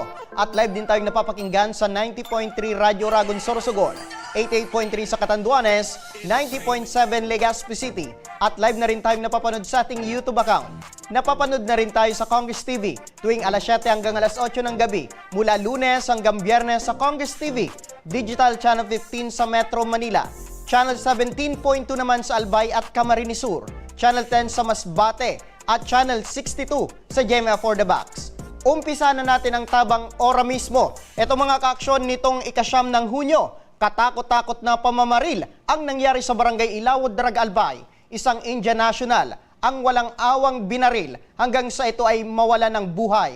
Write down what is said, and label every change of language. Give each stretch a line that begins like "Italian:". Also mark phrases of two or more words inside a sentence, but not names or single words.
Filipino: At live din tayong napapakinggan sa 90.3 Radyo Ragon Sorsogon, 88.3 sa Catanduanes, 90.7 Legazpi City. At live na rin tayong napapanood sa ating YouTube account. Napapanood na rin tayo sa Congress TV tuwing alas 7 hanggang alas 8 ng gabi. Mula Lunes hanggang Biyernes sa Congress TV, Digital Channel 15 sa Metro Manila. Channel 17.2 naman sa Albay at Camarines Sur, Channel 10 sa Masbate, at Channel 62 sa GMA for the Box. Umpisa na natin ang tabang ora mismo. Ito mga kaaksyon nitong ikasyam ng Hunyo, katakot-takot na pamamaril ang nangyari sa Barangay Ilawod, Daraga, Albay. Isang Indian national ang walang awang binaril hanggang sa ito ay mawala ng buhay.